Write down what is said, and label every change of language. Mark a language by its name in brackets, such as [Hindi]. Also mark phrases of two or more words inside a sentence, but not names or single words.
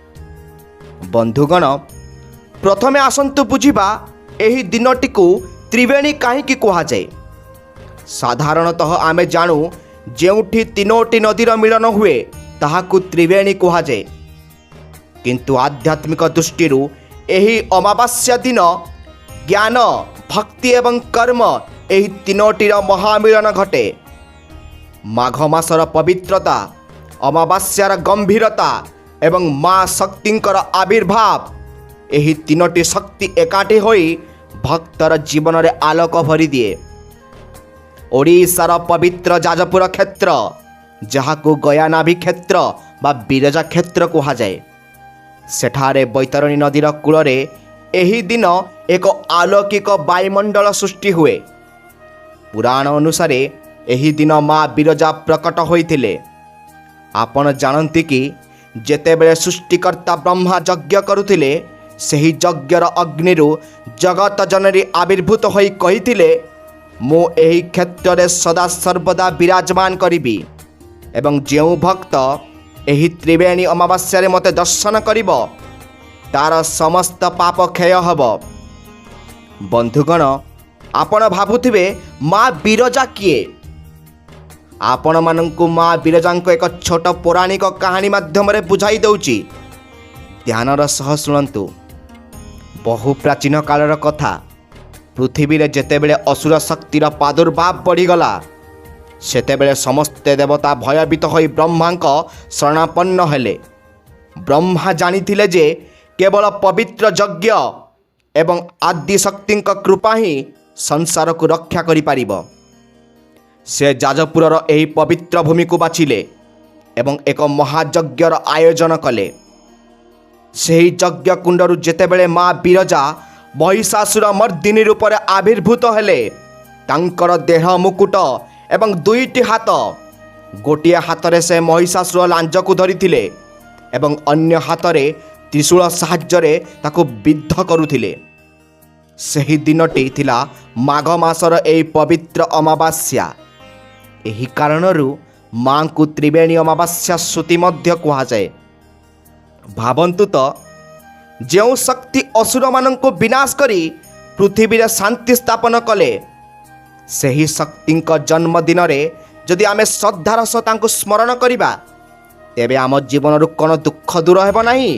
[Odia] ବନ୍ଧୁଗଣ, ପ୍ରଥମେ ଆସନ୍ତୁ ବୁଝିବା ଏହି ଦିନଟି କୋ ତ୍ରିବେଣୀ କାହେକି କହା ଯାଏ। ସାଧାରଣତଃ ଆମେ ଜାଣୁ ଯେଉଁଠି ତିନୋଟି ନଦୀର ମିଳନ ହୁଏ ତାହାକୁ ତ୍ରିବେଣୀ କହା ଯାଏ, କିନ୍ତୁ ଆଧ୍ୟାତ୍ମିକ ଦୃଷ୍ଟି ଏହି ଅମାବାସ୍ୟା ଦିନ ଜ୍ଞାନ, ଭକ୍ତି ଏବଂ କର୍ମ ଏହି ତିନୋଟିର ମହାମିଳନ ଘଟେ। ମାଘ ମାସର ପବିତ୍ରତା, ଅମାବାସ୍ୟାର ଗମ୍ଭୀରତା ଏବଂ ମାଁ ଶକ୍ତିଙ୍କର ଆବିର୍ଭାବ, ଏହି ତିନୋଟି ଶକ୍ତି ଏକାଠି ହୋଇ ଭକ୍ତର ଜୀବନ ରେ ଆଲୋକ ଭରି ଦିଏ। ଓଡ଼ିଶାର ପବିତ୍ର ଯାଜପୁର କ୍ଷେତ୍ର, ଯାହାକୁ ଗୟାନାଭି କ୍ଷେତ୍ର ବା ବିରଜା କ୍ଷେତ୍ର କହା ଯାଏ, ସେଠାରେ ବୈତରଣୀ ନଦୀର କୂଳରେ ଏହି ଦିନ ଏକ ଅଲୌକିକ ବାୟୁମଣ୍ଡଳ ସୃଷ୍ଟି ହୁଏ। ପୁରାଣ ଅନୁସାରେ ଏହି ଦିନ ମାଁ ବିରଜା ପ୍ରକଟ ହୋଇଥିଲେ। ଆପଣ ଜାଣନ୍ତି କି ଯେତେବେଳେ ସୃଷ୍ଟିକର୍ତ୍ତା ବ୍ରହ୍ମା ଯଜ୍ଞ କରୁଥିଲେ, ସେହି ଯଜ୍ଞର ଅଗ୍ନିରୁ ଜଗତ ଜନନୀ ଆବିର୍ଭୂତ ହୋଇ କହିଥିଲେ, ମୁଁ ଏହି କ୍ଷେତ୍ର ରେ ସଦା ସର୍ବଦା ବିରାଜମାନ କରିବି ଏବଂ ଯେଉଁ ଭକ୍ତ ଏହି ତ୍ରିବେଣୀ ଅମାବାସ୍ୟା ରେ ମତେ ଦର୍ଶନ କରିବ, ତାର ସମସ୍ତ ପାପ କ୍ଷୟ ହବ। ବନ୍ଧୁଗଣ, ଆପଣ ଭାବୁଥିବେ ମାଁ ବିରଜା କିଏ? ଆପଣ ମାନଙ୍କୁ ମାଁ ବିରଜାଙ୍କୋ ଏକ ଛୋଟ ପୌରାଣିକ କହାନୀ ମାଧ୍ୟମ ରେ ବୁଝାଇ ଦଉଛି। ଧ୍ୟାନର ସହ ଶୁଣନ୍ତୁ। ବହୁ ପ୍ରାଚୀନ କାଳର କଥା। ପୃଥ୍ୱୀ ରେ ଯେତେବେଳେ ଅସୁର ଶକ୍ତିର ପ୍ରାଦୁର୍ଭାବ ବଢ଼ିଗଲା, ସେତେବେଳେ ସମସ୍ତେ ଦେବତା ଭୟଭୀତ ହୋଇ ବ୍ରହ୍ମାଙ୍କ ଶରଣାପନ୍ନ ହେଲେ। ବ୍ରହ୍ମା ଜାଣିଥିଲେ ଯେ କେବଳ ପବିତ୍ର ଯଜ୍ଞ ଏବଂ ଆଦି ଶକ୍ତିଙ୍କ କୃପା ହିଁ ସଂସାର କୋ ରକ୍ଷା କରି ପାରିବୋ। ସେ ଯାଜପୁରର ଏହି ପବିତ୍ର ଭୂମି କୋ ବାଛିଲେ ଏବଂ ଏକ ମହାଯଜ୍ଞର ଆୟୋଜନ କଲେ। ସେହି ଯଜ୍ଞ କୁଣ୍ଡରୁ ଯେତେବେଳେ ମାଁ ବିରଜା ମହିଷାସୁର ମର୍ଦ୍ଦିନୀ ରୂପ ରେ ଆବିର୍ଭୂତ ହେଲେ, ତାଙ୍କର ଦେହ ମୁକୁଟ ଏବଂ ଦୁଇଟି ହାତ, ଗୋଟିଏ ହାତ ସେ ମହିଷାସୁର ଲାଞ୍ଜ କୋ ଧରିଥିଲେ ଏବଂ ଅନ୍ୟ ହାତ ରେ ତ୍ରିଶୂଳ ସାହାଯ୍ୟ ତାକୋ ବିଦ୍ଧ କରୁଥିଲେ। ସହି ଦିନଟି ଥିଲା ମାଘ ମାସର ଏହି ପବିତ୍ର ଅମାବାସ୍ୟା। ଏହି କାରଣରୁ ମାଁ କୋ ତ୍ରିବେଣୀ ଅମାବାସ୍ୟା ଶ୍ରୁତି ମଧ୍ୟ କହା ଯାଏ। ଭାବନ୍ତୁ ତୋ, ଯେଉଁ ଶକ୍ତି ଅସୁର ମାନଙ୍କୋ ବିନାଶ କରି ପୃଥ୍ୱୀ ରେ ଶାନ୍ତି ସ୍ଥାପନ କଲେ, ସହି ଶକ୍ତି ଜନ୍ମଦିନ ରେ ଯଦି ଆମେ ଶ୍ରଦ୍ଧାର ସହ ତାଙ୍କୋ ସ୍ମରଣ କରିବା, ତେବେ ଆମ ଜୀବନ ରୁ କୋନ ଦୁଖ ଦୂର ହେବୋ ନହିଁ?